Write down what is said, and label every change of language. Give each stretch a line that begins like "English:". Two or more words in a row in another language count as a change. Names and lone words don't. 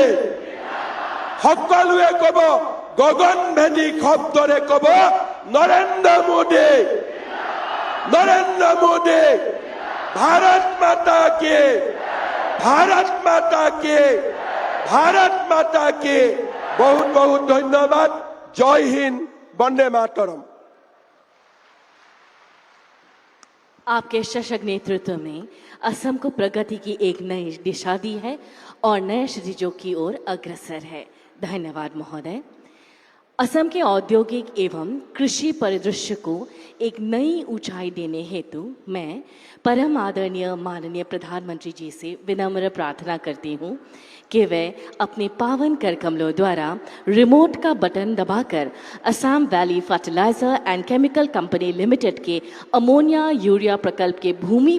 Assamese: সকলোৱে কব, গগনভেদী শব্দৰে কব, নৰেন্দ্ৰ মোদী, নৰেন্দ্ৰ মোদী।
Hindi: भारत माता की, भारत माता की, भारत माता की।
Assamese: বহুত বহুত ধন্যবাদ।
Hindi: जय हिंद, वंदे मातरम। आपके सशक्त नेतृत्व में असम को प्रगति की एक नई दिशा दी है और नए क्षितिजों की ओर अग्रसर है। धन्यवाद महोदय। असम के औद्योगिक एवं कृषि परिदृश्य को एक नई ऊंचाई देने हेतु मैं परम आदरणीय माननीय प्रधानमंत्री जी से विनम्र प्रार्थना करती हूँ कि वे अपने पावन कर कमलों द्वारा रिमोट का बटन दबाकर असम वैली फर्टिलाइजर एंड केमिकल कंपनी लिमिटेड के अमोनिया यूरिया प्रकल्प के भूमि